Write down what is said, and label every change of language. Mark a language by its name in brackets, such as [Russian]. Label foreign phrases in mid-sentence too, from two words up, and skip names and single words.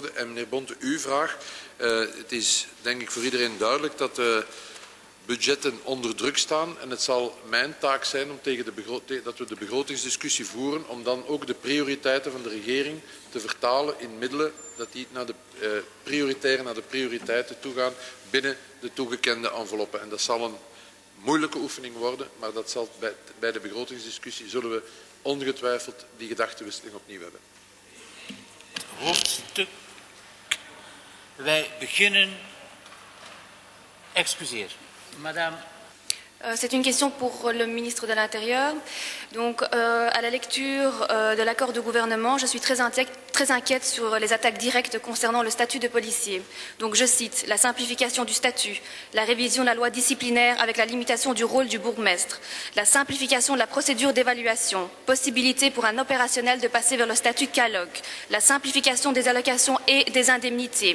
[Dutch] En meneer Bonte, uw vraag. Het is denk ik voor iedereen duidelijk dat budgetten onder druk staan en het zal mijn taak zijn om dat we de begrotingsdiscussie voeren, om dan ook de prioriteiten van de regering te vertalen in middelen, dat die naar de prioriteiten toe gaan binnen de toegekende enveloppen. En dat zal een moeilijke oefening worden, maar dat zal bij de begrotingsdiscussie zullen we ongetwijfeld die gedachtenwisseling opnieuw hebben. Hoofdstuk. Wij beginnen. Excuseer. [French] Madame. C'est une question pour le ministre de l'Intérieur. Donc, à la lecture de l'accord de gouvernement, je suis très inquiète sur les attaques directes concernant le statut de policier. Donc, je cite la simplification du statut, la révision de la loi disciplinaire avec la limitation du rôle du bourgmestre, la simplification de la procédure d'évaluation, possibilité pour un opérationnel de passer vers le statut CALOG, la simplification des allocations et des indemnités.